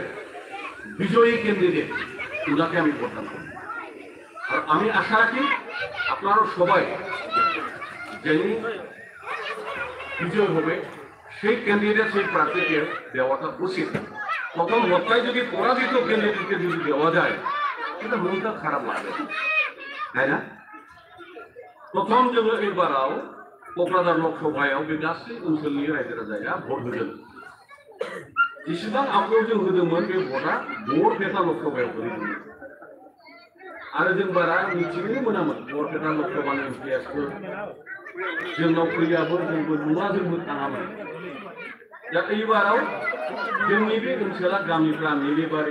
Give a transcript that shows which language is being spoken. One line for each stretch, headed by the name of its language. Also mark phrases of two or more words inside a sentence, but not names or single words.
Bangla: বিজয়ী ক্যান্ডিডেট ওনাকে আমি ভোটদান করব আর আমি আশা রাখি আপনারা সবাই যিনি বিজয় হবে সেই ক্যান্ডিডেট সেই প্রার্থীকে দেওয়াটা উচিত প্রথম ভোটটাই যদি পরাজিত ক্যান্ডিডেটকে যদি দেওয়া যায় সেটা মনটা খারাপ লাগবে তাই না প্রথম যেগুলো এবারও কোকরাঝার লোকসভাयाव
Bodo: बे गासै ओनसोलनि रायजो राजाया भोट होदों जेसेबां आवगायाव जों होदोंमोन बे भोटआ बरपेटा लोकसभायाव गोलैदोंमोन आरो जों बारा मिथिनोबो मोनामोन बरपेटा लोकसभानि एमपिएसफोर जोंनाव फैयाबो जोंबो नुवा जोंबो थाङामोन दा एबाराव जोंनि बे ओनसोला गामिफ्रा नीलिबारि